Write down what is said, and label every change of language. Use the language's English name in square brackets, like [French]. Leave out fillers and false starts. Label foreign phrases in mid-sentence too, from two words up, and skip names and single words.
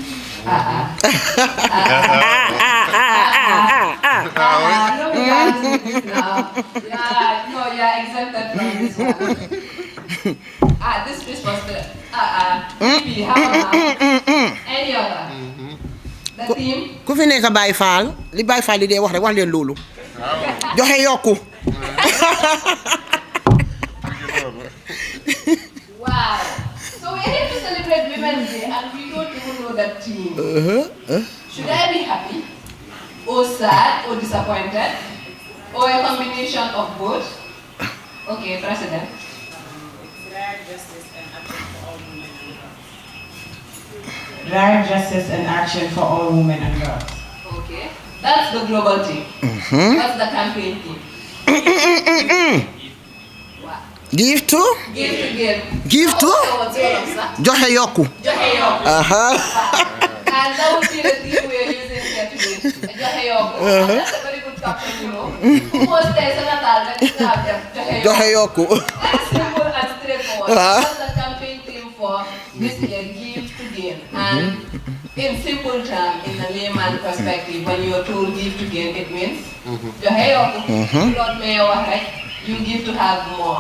[English] No, we can't do this now. Yeah, no, you're exempted from this one. This responsibility. Maybe, how about any other? The team? [Wolof] Ku fi nekk Baye Fall li Baye Fall li dee wax rek wax leen loolu joxe yokku. [English] Wow. So we're here to celebrate Women's Day and we don't even know that team. Should I be happy? Or sad? Or disappointed? Or a combination of both? Okay, President. Right justice and action for all women and girls. Okay, that's the global team. What's the campaign team? Wow. Give to? Give to? [Wolof] Joxe yokku. Joxe yokku. [English] And that would be the team we are using here today. [Wolof] Joxe yokku. [English] That's a very good caption, Who was there? [Wolof] Joxe yokku. [English] That's simple and straightforward. That's the campaign team for this year, Give to Gain. And in simple terms, in a layman perspective, when you are told give to gain, it means you give to have more.